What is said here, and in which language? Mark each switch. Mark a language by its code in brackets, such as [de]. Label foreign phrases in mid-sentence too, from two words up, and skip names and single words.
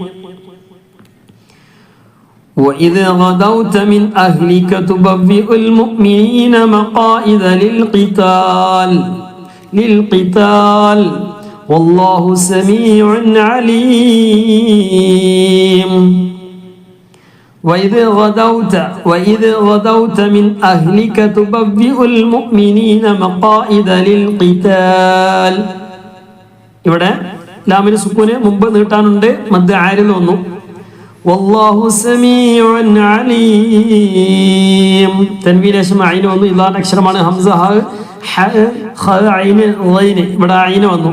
[ar] وإذ غدوت من أهلك تبوئ المؤمنين مقاعد للقتال والله سميع عليم وإذ غدوت من أهلك تبوئ المؤمنين مقاعد للقتال. [ml] ഇവിടെ ലാമിന് സുക്കൂന് മുമ്പ് നീട്ടാനുണ്ട്, മദ് ആരിൽ വന്നു. [ar] والله سميع عليم. [ml] തൻവീന് ശേഷം ഐന് വന്നു. ഇല്ലാത്ത അക്ഷരമാണ് ഹംസ ഹ ഐന് ഗൈന്. ഇവിടെ ഐന് വന്നു.